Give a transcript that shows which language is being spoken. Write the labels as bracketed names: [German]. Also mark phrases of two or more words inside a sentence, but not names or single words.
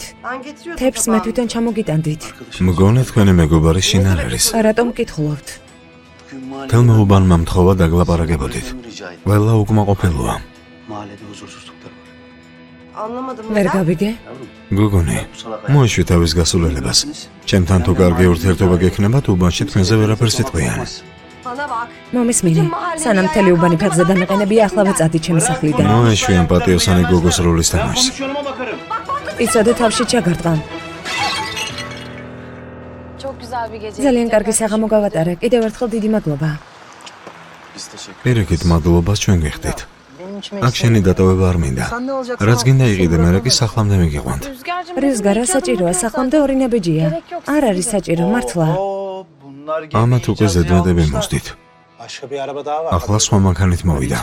[Turkish] Ben getiriyordum [Georgian] თებს მე თვითონ ჩამოგიტანდით. მგონი თქვენი მეგობარი შინ არ არის. რატომ მკითხულობთ? თელმეუბანმა მთხოვა დაგლაპარაკებოდით. ყველა უკმაყოფილოა. [Turkish] Mahallede huzursuzluklar var. Anlamadım. [Georgian] ვერ [Turkish] neden? [Georgian] გავიგე? გოგონი, მოიშვი თავის გასულელებას. ჩემთან თუ კარგი ურთიერთობა გექნება, უბანში თქვენზე ვერაფერს იტყვიან. [Turkish] Bana bak. [Georgian] მომისმინე, სანამ მთელი უბანი ფეხზე დამეყენები, ახლავე წადი ჩემი სახლიდან. მოიშვი ამ პატიოსანი გოგოს როლის თამაშს. იცოდე თავში ჩაგარტყამ. [Turkish] Çok güzel bir gece. [Georgian] ძალიან კარგი საღამო გავატარე. კიდევ ერთხელ დიდი მადლობა. [Turkish] Biz teşekkür [Georgian] პირიქით მადლობას ჩვენ გიხდით. [Turkish] Benim [Georgian] აქ შენი დატოვება არ მინდა. რაც გინდა იყიდე, მერე კი სახლამდე მიგიყვანთ. რიზგარა საჭიროა, სახლამდე ორი ნაბიჯია. არ არის საჭირო, მართლა. ამათ უკვე ზედმეტები მოსდით. ახლა სხვა მანქანით მოვიდა.